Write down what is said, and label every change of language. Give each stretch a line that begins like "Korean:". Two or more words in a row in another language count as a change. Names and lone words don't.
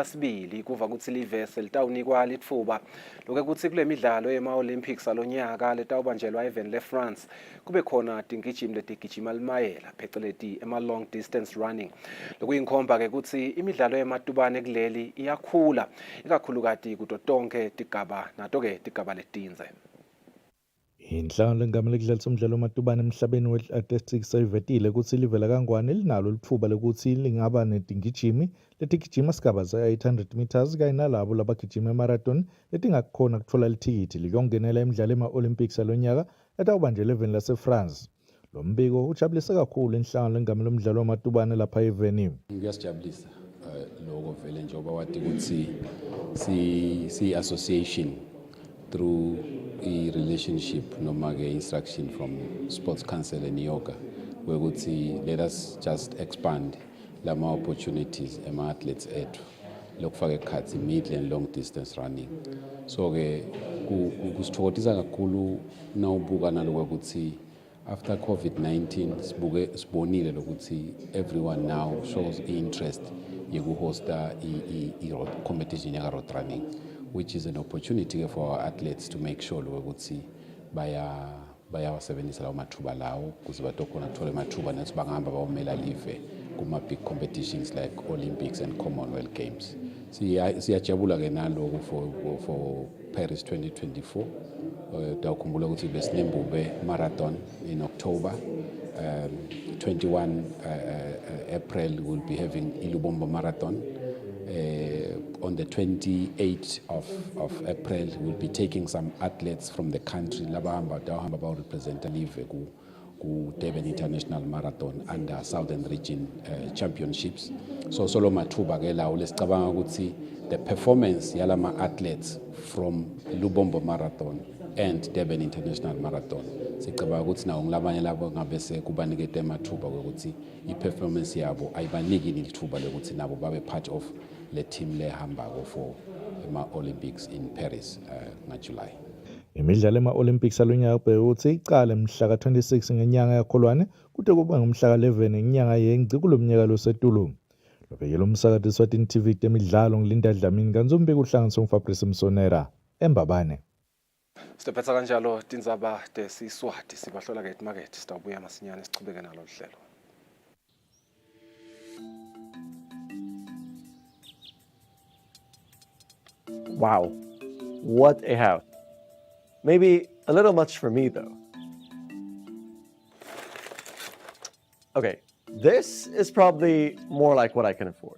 Swati: sibili kuva ukuthi livese litawunikwa litfuba lokho ukuthi kule midlalo yema-Olympics alonyaka letawubanjelwa even le-France kube khona tingijimi letigijima limayela pheceleti ema-
English: long distance running.
Swati: Lokuyinkhomba-ke ukuthi imidlalo yematubane kuleli iyakhula ikakhulukati kuto tonke tigaba nato-ke tigaba letinze. Inhlangano lengamele kudlalisa umdlalo wamatubane emhlabeni we-athletics ayivetile ukuthi livela kangwane linalo litfuba lokuthi lingaba netingijimi letigijima sigaba za-800 meters kanye nalabo labagijima emarathon letingakhona kutfola lithikithi likongenela imidlalo ema-Olympics alonyaka etawubanjelwa eveni lase-France. Lo mbiko ujabulise kakhulu inhlangano lengamele umdlalo wamatubane lapha evenue. Ngiyasijabulisa lokho vele njengoba wathi ukuthi si-
English: association through a relationship
Swati: noma ke
English: instruction from Sports Council and yoga where let us just expand
Swati: lama opportunities ema athletes ethu lokufaka ekhathi
English: middle and long distance running.
Swati: So ke kusithokozisa kakhulu nawubuka naloko ukuthi after COVID-19 sibonile lokuthi
English: everyone now shows interest
Swati: yekuhosta competition yaka
English: road running, which is an opportunity for our athletes to make sure
Swati: ukuthi bayawasebenzisa lawo mathuba lawo ukuze batokhona kuthola amathuba nethi bangahamba bawomela live kuma
English: big competitions like Olympics and Commonwealth Games.
Swati: Siyajabula ke naloko for Paris 2024. Dawukhumbula ukuthi besiNembube
English: marathon in October. 21 April we'll be having Ilubombo marathon. On the 28th of April, we'll be taking some athletes from the country.
Swati: Labahamba represent Live ku Durban International Marathon under Southern Region Championships. So solo mathuba ke lawo lesicabanga ukuthi
English: the performance
Swati: yalama athletes from Lubombo Marathon and Durban International Marathon. Sicabanga ukuthi nawo ngilabanye labo ngabe sekubanikete amathuba ukuthi i-performance yabo ayibaniki lithuba lokuthi nabo babe
English: part of
Swati: le team lehambako for ema-Olympics in Paris ngoJuly. Imidlalo ema-Olympics alonyaka bheka ukuthi iqale mhla ka-26 ngenyanga yaKholwane kude kube ngomhla ka-11 ngenyanga yeNgci kulomnyaka losetulu. Lobekela umsakati Swatini TV temidlalo ngilinda Dlamini kanzombiko uhlanganiswe nguFabrice Msonera eMbabane. Sitephetsa kanjalo tindzaba tesiswati sibahlola ke emarket sitawubuya masinyane sichubeke nalo hlelo.
English: Wow, what a house. Maybe a little much for me though. Okay, this is probably more like what I can afford.